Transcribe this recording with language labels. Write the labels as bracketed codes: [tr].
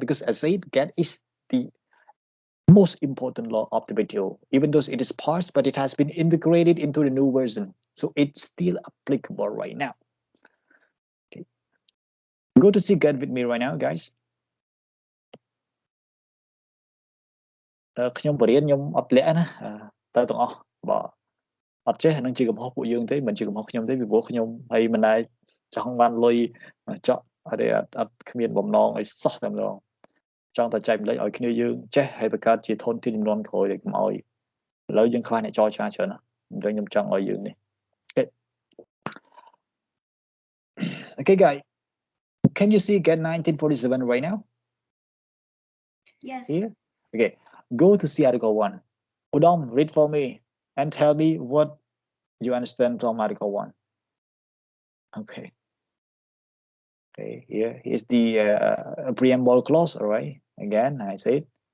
[en] Because as I said, get is the most important law of the WTO, even though it is parsed, but it has been integrated into the new version, so it's still applicable right now. Okay, go to see get with me right now, guys. [km] ខ្ញុំបរៀនខ្ញុំអត់លាក់ណាទៅទាំងអស់បើអត់ចេះអានឹងជាកំហុសពួកយើងទេមិនជាកំហុសខ្ញុំទេពីព្រោះខ្ញុំហើយមិនដែរចង់បានលុយចော့អត់គ្មានបំណងអីសោះតែម្ដងចង់តែចែកម្លែកឲ្យគ្នាយើងចេះហើយបង្កើតជាធនធានចំនួនក្រោយកុំឲ្យឥឡូវយើងខ្វះអ្នកចរចាច្រើនណាស់អញ្ចឹងខ្ញុំចង់ឲ្យយើងនេះ Okay guys, can you see get 1947 right now? [en] Yes. Here? Okay, go to see article 1. Udom, read for me and tell me what you understand from article 1. Okay. Okay, here's the preamble clause, all right? Again, I said.